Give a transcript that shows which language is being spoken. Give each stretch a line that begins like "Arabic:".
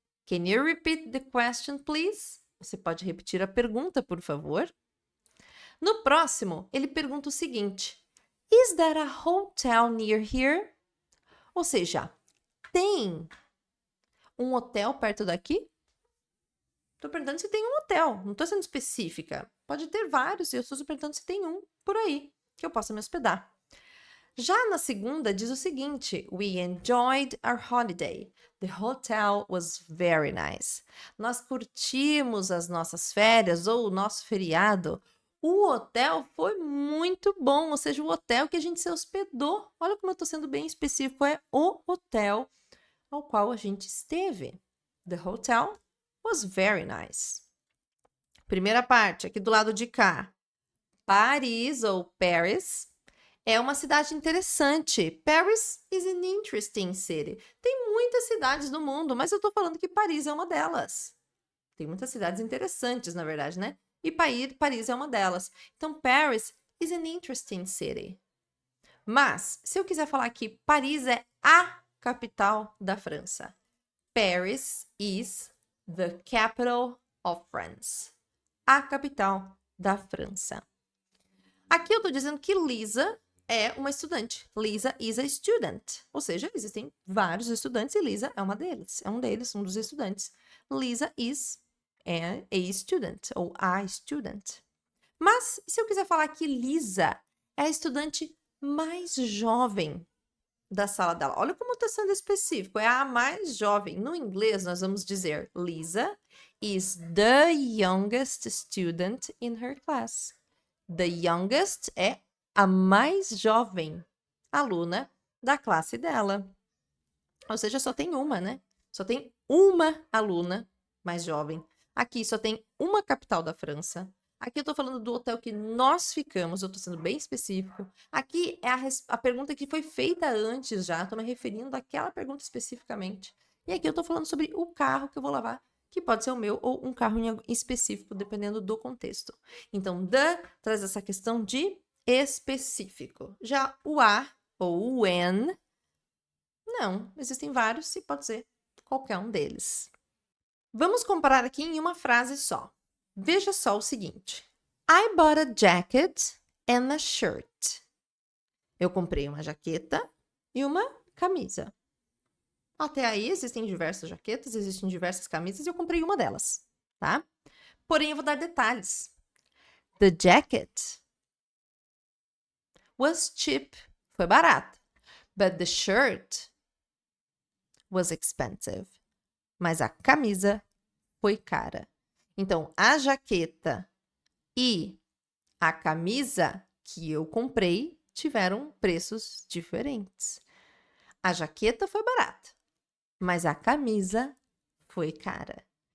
English: Can you repeat the question, please?
Portuguese: Você pode repetir a pergunta, por favor? No próximo, ele pergunta o seguinte:
English: Is there a hotel near here?
Portuguese: Ou seja, tem um hotel perto daqui? Estou perguntando se tem um hotel, não estou sendo específica. Pode ter vários, e eu estou perguntando se tem um por aí que eu possa me hospedar. Já na segunda, diz o seguinte:
English: We enjoyed our holiday. The hotel was very nice.
Portuguese: Nós curtimos as nossas férias ou o nosso feriado. O hotel foi muito bom, ou seja, o hotel que a gente se hospedou. Olha como eu estou sendo bem específico, é o hotel ao qual a gente esteve.
English: The hotel was very nice.
Portuguese: Primeira parte, aqui do lado de cá. Paris ou Paris é uma cidade interessante.
English: Paris is an interesting city.
Portuguese: Tem muitas cidades no mundo, mas eu estou falando que Paris é uma delas. Tem muitas cidades interessantes, na verdade, né? E Paris é uma delas. Então,
English: Paris is an interesting city.
Portuguese: Mas, se eu quiser falar que Paris é a capital da França,
English: Paris is the capital of France.
Portuguese: A capital da França. Aqui eu estou dizendo que Lisa é uma estudante.
English: Lisa is a student.
Portuguese: Ou seja, existem vários estudantes e Lisa é uma deles. É um deles, um dos estudantes.
English: Lisa is a student ou a student.
Portuguese: Mas, se eu quiser falar que Lisa é a estudante mais jovem da sala dela. Olha como está sendo específico. É a mais jovem. No inglês, nós vamos dizer
English: Lisa is the youngest student in her class.
Portuguese: The youngest é a mais jovem aluna da classe dela. Ou seja, só tem uma, né? Só tem uma aluna mais jovem. Aqui só tem uma capital da França. Aqui eu tô falando do hotel que nós ficamos, eu tô sendo bem específico. Aqui é a pergunta que foi feita antes já, tô me referindo àquela pergunta especificamente. E aqui eu tô falando sobre o carro que eu vou lavar, que pode ser o meu ou um carro em específico, dependendo do contexto. Então, the traz essa questão de específico. Já o a ou o when, não, existem vários e pode ser qualquer um deles. Vamos comparar aqui em uma frase só. Veja só o seguinte.
English: I bought a jacket and a shirt.
Portuguese: Eu comprei uma jaqueta e uma camisa. Até aí existem diversas jaquetas, existem diversas camisas e eu comprei uma delas, tá? Porém, eu vou dar detalhes.
English: The jacket was cheap.
Portuguese: Foi barato.
English: But the shirt was expensive.
Portuguese: Mas a camisa foi cara. Então, a jaqueta e a camisa que eu comprei tiveram preços diferentes. A jaqueta foi barata, mas a camisa foi cara.